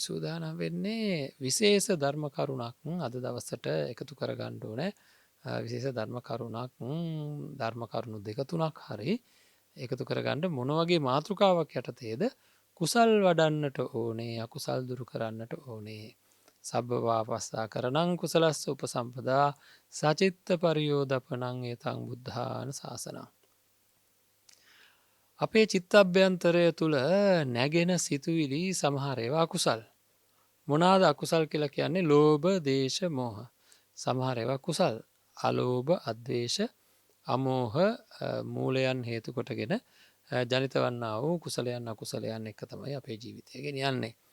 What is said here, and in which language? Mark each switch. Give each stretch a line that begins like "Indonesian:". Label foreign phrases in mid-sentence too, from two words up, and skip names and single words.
Sinhala: සූදානම් වෙන්නේ විශේෂ ධර්ම කරුණක් අද දවස්සට එකතු කරගණ්ඩෝනෑ විශේෂ ධර්ම කරුණක් ධර්ම කරුණු දෙකතුනක් හරි එකතු කරගණ්ඩ මොනවගේ මාතෘකාවක් යටතේද කුසල් වඩන්නට ඕනේ අකුසල් දුරු කරන්නට ඕනේ
Pali: සබ්බවා පස්සා කරනං කුසලස්ස උපසම්පදා සචිත්ත පරියෝධපනං ඒතං බුද්ධාන ශාසනං
Sinhala: අපේ චිත්තභ්‍යන්තරය තුළ නැගෙන සිතුවිලි සමහරේවා කුසල් මොනාද අකුසල් කියලා කියන්නේ ලෝභ දේශ මෝහ සමහරේවා කුසල් අලෝභ අද්වේශ අමෝහ මූලයන් හේතු කොටගෙන ජනිත වන්න වූ කුසලයන් අකුසලයන් එක තමයි අපේ ජීවිතය ගෙන යන්නේ